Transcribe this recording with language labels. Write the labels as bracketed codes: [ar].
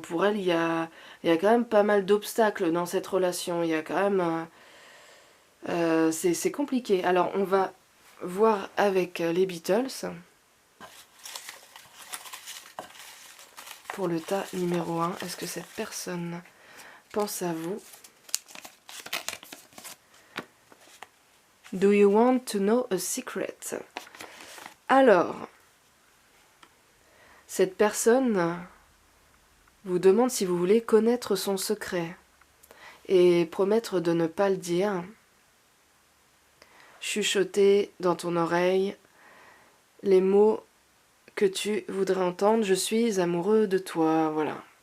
[fr] Pour elle, il y a quand même pas mal d'obstacles dans cette relation. Il y a quand même... c'est compliqué. Alors on va voir avec les Beatles. Pour le tas numéro 1, est-ce que cette personne pense à vous? [en] Do you want to know a secret? [fr] Alors, cette personne vous demande si vous voulez connaître son secret et promettre de ne pas le dire. Chuchoter dans ton oreille les mots que tu voudrais entendre: je suis amoureux de toi, voilà.